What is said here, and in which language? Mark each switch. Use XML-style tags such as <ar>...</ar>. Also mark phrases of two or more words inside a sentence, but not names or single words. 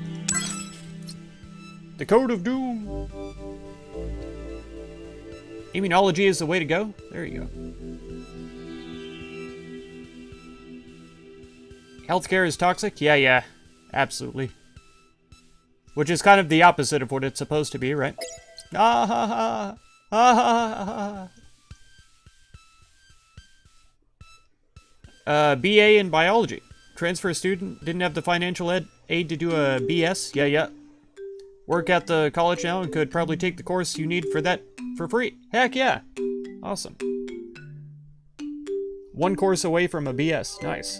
<en>The Code of Doom. Immunology is the way to go. There you go. Healthcare is toxic? Yeah, absolutely. Which is kind of the opposite of what it's supposed to be, right? Ah ha ha! Ah ha ha ha! BA in biology. Transfer student, didn't have the financial aid to do a BS? Yeah. Work at the college now and could probably take the course you need for that for free. Heck yeah! Awesome. One course away from a BS. Nice.</en>